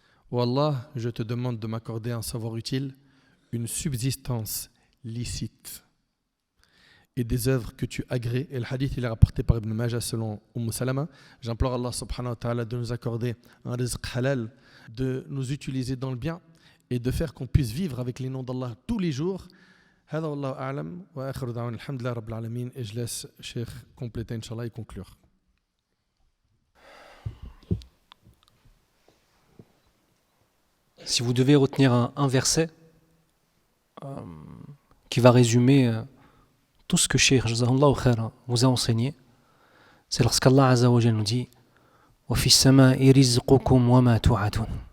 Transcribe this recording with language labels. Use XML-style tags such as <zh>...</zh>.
<fr>Oh Allah, je te demande de m'accorder un savoir utile, une subsistance licite et des œuvres que tu agrées. Et le hadith il est rapporté par Ibn Majah selon Salama. J'implore Allah subhanahu wa ta'ala de nous accorder un rizq halal, de nous utiliser dans le bien et de faire qu'on puisse vivre avec les noms d'Allah tous les jours.</fr> <ar>هذا والله أعلم وآخر دعوانا الحمد لله رب العالمين.</ar> <fr>Et je laisse Cheikh compléter Inch'Allah et conclure. Si vous devez retenir un verset qui va résumer tout ce que Cheikh Jazakallahu khair vous a enseigné, c'est lorsqu'Allah Azza wa Jalla nous dit</fr> <ar>وَفِي السَّمَاءِ رِزْقُكُمْ وَمَا تُوعَدُونَ.</ar>